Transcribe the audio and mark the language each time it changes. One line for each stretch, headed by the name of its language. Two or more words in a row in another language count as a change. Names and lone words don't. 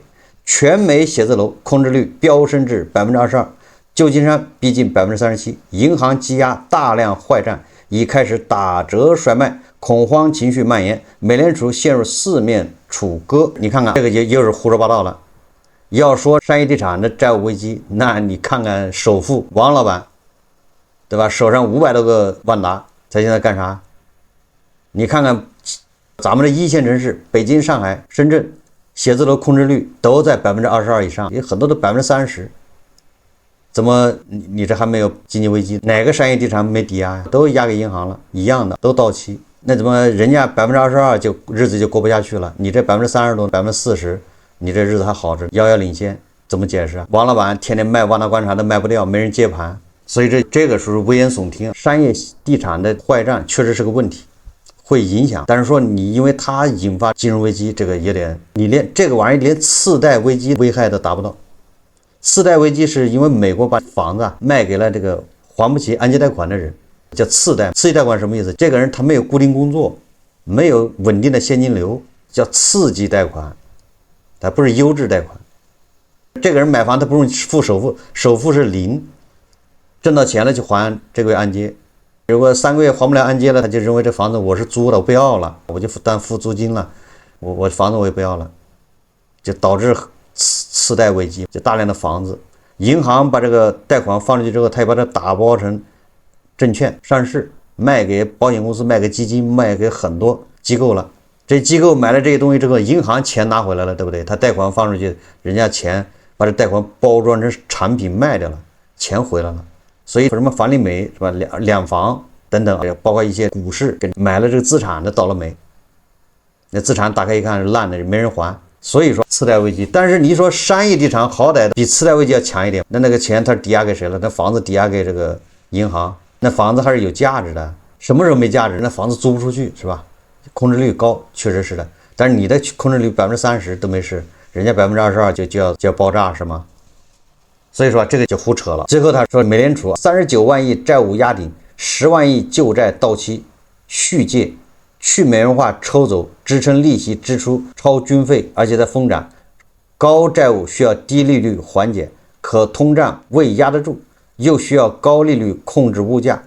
Chinese: 全美寫字樓空置率飆升至22%，舊金山逼近37%，銀行積壓大量壞賬已開始打折甩賣， 恐慌情緒蔓延，美聯儲陷入四面楚歌。你看看這個又是胡說八道了。要說商業地產的債務危機，那你看看首富王老闆，對吧？手上500多個萬達，他現在幹啥？你看看咱們的一線城市，北京、上海、深圳，寫字楼空置率都在22%以上，也很多都30%。怎麼你這還没有經濟危機？哪個商業地產沒抵押呀？都押給銀行了，一樣的都到期。那怎麼人家22%就日子就過不下去了？你这30%多、40%，你這日子還好着，遙遙領先，怎麼解釋啊？王老闆天天賣萬达觀察都賣不掉，沒人接盤，所以這個屬於危言聳聽。商業地產的壞賬確實是個問題，會影響。但是說你因為它引發金融危機，這個有點，你連這個玩意兒連次貸危機危害都達不到。次貸危機是因為美國把房子賣給了這個還不起按揭貸款的人，叫次貸。次貸款什麼意思？這個人他沒有固定工作，沒有穩定的現金流，叫次级貸款，它不是優質貸款。這個人買房他不用付首付，首付是0，掙到錢了去還這個月按揭。如果3個月還不了按揭了，他就認為這房子我是租的，我不要了，我就单付租金了，我房子我也不要了，就導致次貸危機，就大量的房子，銀行把這個貸款放出去之後，他也把它打包成證券上市，賣給保險公司，賣給基金，賣給很多機構了。這機構買了這些東西之後，銀行錢拿回來了，对不對？他貸款放出去，人家錢把這貸款包裝成產品賣掉了，錢回來了。所以什麼房利美是吧，兩房等等，包括一些股市，買了這個資產的倒了霉，那資產打開一看是爛的，沒人還。所以說次貸危機，但是你說商業地產好歹比次貸危機要強一點，那個錢它抵押給誰了？那房子抵押給這個銀行，那房子還是有價值的。什麼時候沒價值？那房子租不出去是吧？空置率高，確實是的。但是你的空置率30%都沒事，人家22%就要爆炸是嗎？所以說這個就胡扯了。最後他說，美聯儲39萬億債務壓頂，10萬億舊債到期續借。去美元化抽走支撐利息支出超軍費，而且在瘋漲，高債務需要低利率緩解，可通脹未壓得住，又需要高利率控制物價。